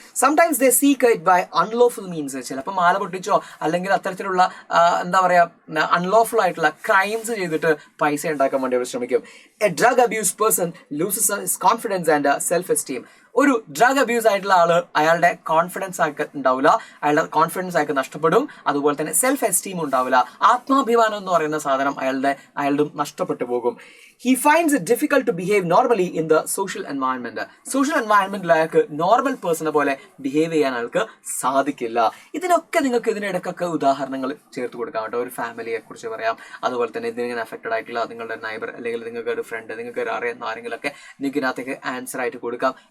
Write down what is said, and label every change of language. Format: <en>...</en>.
<en>Sometimes they seek it by unlawful means.</en> <ml>ചിലപ്പോൾ മാല പൊട്ടിച്ചോ അല്ലെങ്കിൽ അത്തരത്തിലുള്ള എന്താ പറയുക അൺലോഫുൾ ആയിട്ടുള്ള ക്രൈംസ് ചെയ്തിട്ട് പൈസ ഉണ്ടാക്കാൻ വേണ്ടി അവർ ശ്രമിക്കും.</ml> <en>A drug abuse person loses his confidence and self esteem.</en> <ml>ഒരു ഡ്രഗ് അബ്യൂസ് ആയിട്ടുള്ള ആള് അയാളുടെ കോൺഫിഡൻസ് ആയിട്ട് ഉണ്ടാവില്ല, അയാളുടെ കോൺഫിഡൻസ് ആയിട്ട് നഷ്ടപ്പെടും. അതുപോലെ തന്നെ സെൽഫ് എസ്റ്റീം ഉണ്ടാവില്ല, ആത്മാഭിമാനം എന്ന് പറയുന്ന സാധനം അയാളുടെ നഷ്ടപ്പെട്ടു പോകും.</ml> <en>He finds it difficult to behave normally in the social environment.</en> <ml>Social എൻവയൺമെന്റിൽ അയാൾക്ക് നോർമൽ പേഴ്സണെ പോലെ ബിഹേവ് ചെയ്യാൻ അയാൾക്ക് സാധിക്കില്ല. ഇതിനൊക്കെ നിങ്ങൾക്ക് ഇതിനിടയ്ക്കൊക്കെ ഉദാഹരണങ്ങൾ ചേർത്ത് കൊടുക്കാം കേട്ടോ. ഒരു ഫാമിലിയെ കുറിച്ച് പറയാം, അതുപോലെ തന്നെ ഇതിങ്ങനെ അഫക്റ്റഡ് ആയിട്ടുള്ള നിങ്ങളുടെ നൈബർ അല്ലെങ്കിൽ നിങ്ങൾക്ക് ഒരു ഫ്രണ്ട്, നിങ്ങൾക്ക് അറിയുന്ന ആരെങ്കിലൊക്കെ നിങ്ങൾക്ക് ഇതിനകത്തേക്ക് ആൻസർ ആയിട്ട് കൊടുക്കാം.</ml>